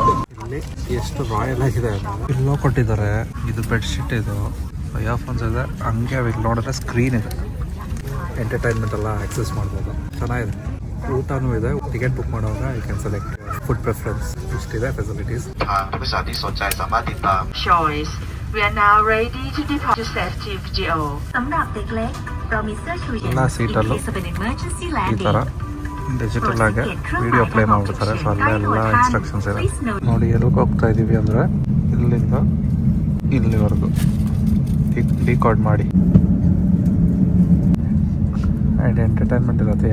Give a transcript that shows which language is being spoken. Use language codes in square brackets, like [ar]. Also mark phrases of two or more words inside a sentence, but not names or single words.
[kn] ಇಲ್ಲಿ ಎಷ್ಟು ರಾಯಲ್ ಆಗಿದೆ. ಇಲ್ಲೋ ಕೊಟ್ಟಿದ್ದಾರೆ. ಇದು ಬೆಡ್ಶೀಟ್, ಇದು ಇಯರ್ಫೋನ್ಸ್ ಇದೆ. ಹಂಗೆ ಇಲ್ಲಿ ನೋಡಿದ್ರೆ ಸ್ಕ್ರೀನ್ ಇದೆ, ಎಂಟರ್ಟೈನ್ಮೆಂಟ್ ಎಲ್ಲ ಆಕ್ಸೆಸ್ ಮಾಡ್ಬೋದು. ಚೆನ್ನಾಗಿದೆ. ಊಟನೂ ಇದೆ. [en] ticket book ಮಾಡುವಾಗ I can select food preference. [kn] ಇಷ್ಟಿದೆ ಫೆಸಿಲಿಟೀಸ್. [en] We are now ready to depart to safety VGO. [th] สำหรับเด็กเล็กเรามีเสื้อชูชีพ [kn] ಎಲ್ಲ ಸೀಟಲ್ಲೂ ಈ ಥರ ಡಿಜಿಟಲ್ ಆಗಿ ವಿಡಿಯೋ ಪ್ಲೇ ಮಾಡ್ಬಿಡ್ತಾರೆ. ಸೊ ಅಲ್ಲೆಲ್ಲ ಇನ್ಸ್ಟ್ರಕ್ಷನ್ಸ್ ಇದೆ ನೋಡಿ. ಎಲ್ಲಿಗೆ ಹೋಗ್ತಾ ಇದ್ದೀವಿ ಅಂದರೆ ಇಲ್ಲಿಂದ ಇಲ್ಲಿವರೆಗೂ ಡಿಕೋಡ್ ಮಾಡಿ. [en] and entertainment [kn] ಇರುತ್ತೆ.